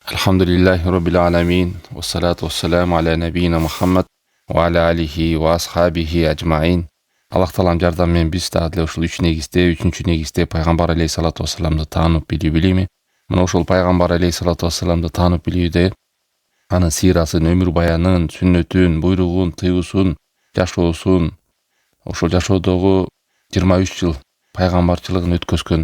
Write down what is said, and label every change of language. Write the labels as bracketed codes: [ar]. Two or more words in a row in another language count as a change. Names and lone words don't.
[ar] الحمد لله رب العالمين والصلاة والسلام على نبينا محمد وعلى آله وأصحابه أجمعين. [ky] Аллах таалам жардамымен биз дагы ушул үчүнчү негизде пайгамбар [ar] عليه الصلاة والسلام [ky] таанып билүү билими. Мына ошол пайгамбар [ar] عليه الصلاة والسلام [ky] таанып билүүдө анын сирасын, өмүр баянын, сүннөтүн, буйругун, тыюусун, жашоосун, ошол жашоодогу 23 жыл пайгамбарчылыгын өткөзгөн.